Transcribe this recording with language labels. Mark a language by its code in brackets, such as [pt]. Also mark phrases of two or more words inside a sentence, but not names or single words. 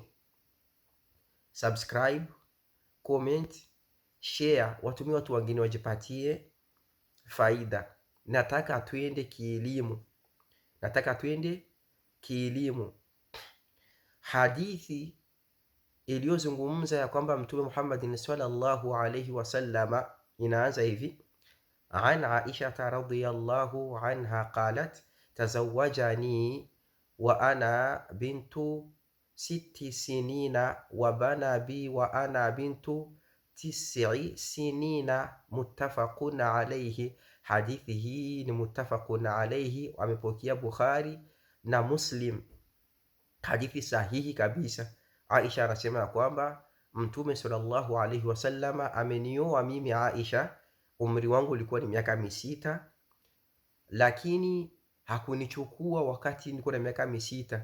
[en] Subscribe, comment, share, [sw] watumie watu wengine wajipatie faida. Nataka tuende kielimu. Hadithi iliyozungumza ya kwamba Mtume Muhammad [ar] صلى الله عليه وسلم [sw] inaanza hivi: [ar] عن عائشة رضي الله عنها قالت تزوجني وأنا بنت 6 سنين وبنى بي وأنا بنت 9 سنين متفق عليه. [sw] Hadithi hii ni [ar] متفق عليه, [sw] wamepokea Bukhari na Muslim, hadithi sahihi kabisa. Aisha anasema kwamba Mtume [ar] صلى الله عليه وسلم [sw] amenioa mimi Aisha, umri wangu ulikuwa ni miaka 6, lakini hakunichukua wakati niko na miaka 6.